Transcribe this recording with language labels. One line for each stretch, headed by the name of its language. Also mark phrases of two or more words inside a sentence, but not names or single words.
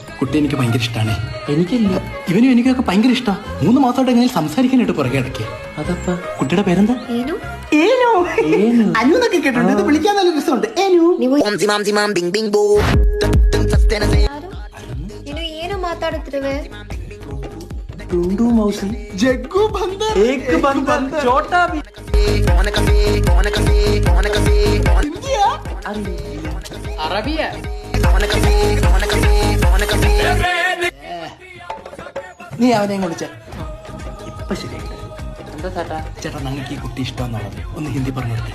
Malayalam: കുട്ടി എനിക്ക് ഭയങ്കര ഇഷ്ടമാണ്. എനിക്കില്ല. ഇവനും എനിക്കൊക്കെ ഭയങ്കര ഇഷ്ടമാണ്. 3 മാസമായിട്ട് എങ്ങനെ സംസാരിക്കാനായിട്ട് പുറകെ ഇടയ്ക്ക്. അതപ്പ കുട്ടിയുടെ പേരെന്താ? ഏനു. ഏനു. അനുന്നൊക്കെ കേട്ടിട്ടുണ്ട്. ഇത് വിളിക്കാൻ നല്ല രസമുണ്ട്. ഏനു.
Kannada: ನೀನು ಏನು ಮಾತಾಡುತ್ತಿರುವೆ?
Hindi: टुंडू मौसी,
Malayalam: ജഗ്ഗു ബന്ദർ,
Hindi: एक बंदर, छोटा भी।
Malayalam: അറബിയ. നീ അവനെ വിളിച്ച ഇപ്പൊ ശരിയായി. എന്താ ചേട്ടാ? ചേട്ടാ ഞങ്ങൾക്ക് ഈ കുട്ടി ഇഷ്ടമെന്നുള്ളത് ഒന്ന് ഹിന്ദി പറഞ്ഞു കൊടുത്തേ.